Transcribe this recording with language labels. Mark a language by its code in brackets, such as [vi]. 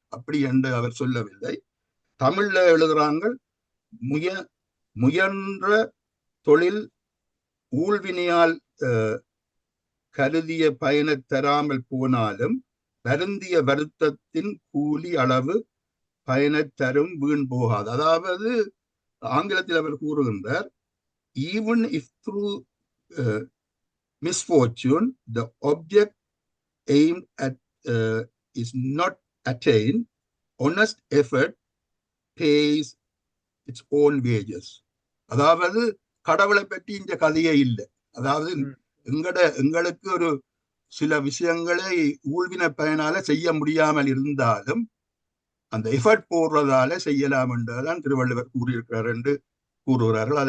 [ta] அப்படி என்று அவர் சொல்லவில்லை. தமிழ்ல எழுதுறாங்க, முயன்ற தொழில் ஊழ்வினையால் கருதிய பயனை தராமல் போனாலும் வருந்திய வருத்தத்தின் கூலி அளவு பயனை தரும், வீண் போகாது. அதாவது ஆங்கிலத்தில் அவர் கூறுகின்றார், [en] even if through misfortune the object aimed at is not attained, honest effort pays its own wages. [ta] அதாவது கடவுளை பற்றி இந்த கதையே இல்லை. அதாவது எங்களுக்கு ஒரு சில விஷயங்களை ஊழ்வின பயனால செய்ய முடியாமல் இருந்தாலும் அந்த எஃபர்ட் போடுறதால செய்யலாம் என்றுதான் திருவள்ளுவர் கூறியிருக்கிறார் என்று கூறுகிறார்கள்.